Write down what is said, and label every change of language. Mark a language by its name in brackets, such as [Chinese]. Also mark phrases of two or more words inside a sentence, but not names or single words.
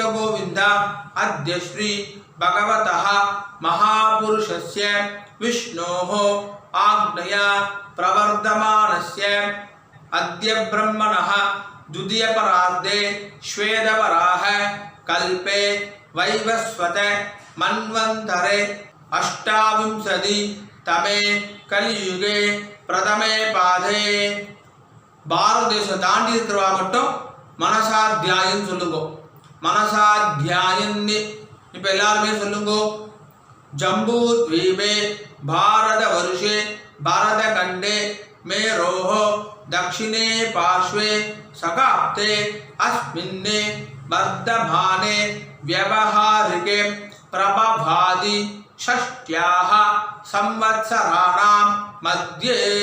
[Sanskrit] गोविंद अद्य श्री भगवतः महापुरुषस्य विष्णोः आज्ञया प्रवर्धमानस्य अद्य ब्रह्मणः द्वितीयपरार्धे श्वेतवराह कल्पे वैवस्वत मन्वन्तरे अष्टाविंशतितमे कलियुगे प्रथमे पादे [Tamil] பாரத தேசம் தாண்டி இருக்கிறவா மட்டும் மனசாத்தியாயம் சொல்லுங்க. மனசாத்தியாயன்னு இப்போ எல்லாருமே சொல்லுங்க. [Sanskrit] ஜம்பூ द्वीपे भारत वर्षे भारत खंडे मेरोः दक्षिणे पार्श्वे सकाप्ते अस्मिन् वर्धमाने व्यवहारिके प्रभभाति षष्ट्याः संवत्सराणां मध्ये